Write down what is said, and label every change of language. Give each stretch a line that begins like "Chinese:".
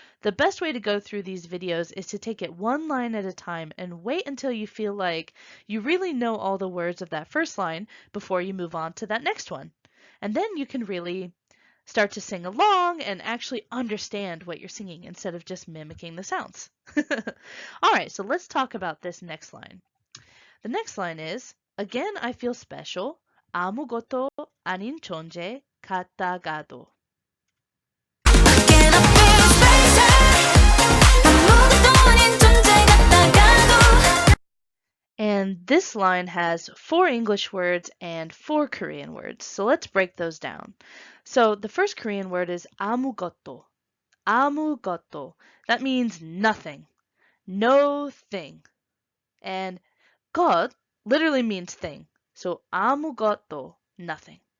English: The best way to go through these videos is to take it one line at a time and wait until you feel like you really know all the words of that first line before you move on to that next one. And then you can really start to sing along and actually understand what you're singing instead of just mimicking the sounds. All right, so let's talk about this next line. The next line is, again I feel special.
Korean: 아무것도 아닌 존재 같다가도.
English: Again I feel special.
Korean: 아무것도 아닌 존재 같다가도.
English: And this line has 4 English words and 4 Korean words. So let's break those down. So the first Korean word is 아무것도. 아무것도. That means nothing. No thing. And 것 literally means thing. So 아무것도, nothing.